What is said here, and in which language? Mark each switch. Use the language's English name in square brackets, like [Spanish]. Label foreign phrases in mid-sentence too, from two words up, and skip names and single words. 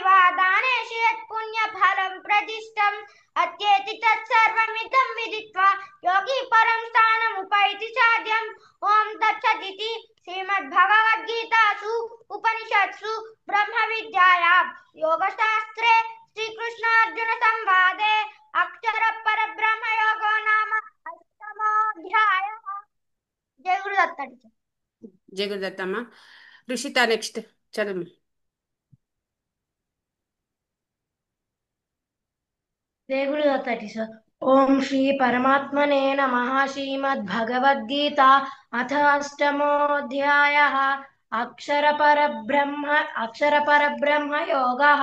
[Sanskrit] दानेषु यत् पुण्यफलं प्रदिष्टम् अत्येति तत्सर्वमिदं विदित्वा योगी परं स्थानमुपैति चाद्यम् ॐ तत्सदिति श्रीमद्भगवद्गीतासु उपनिषत्सु ब्रह्मविद्यायां योगशास्त्रे श्रीकृष्णार्जुनसंवादे अक्षरपरब्रह्मयोगो नाम अष्टमोऽध्यायः जय गुरुदत्त [Telugu] జయ గురుదత్తమ్మ. రుషిత నెక్స్ట్ చదువు. [Sanskrit] जय गुरुदत्त टीचर. ओम श्री परमात्मने नमः. श्रीमद्भगवद्गीता अथ अष्टमोऽध्यायः अक्षरपरब्रह्म योगः.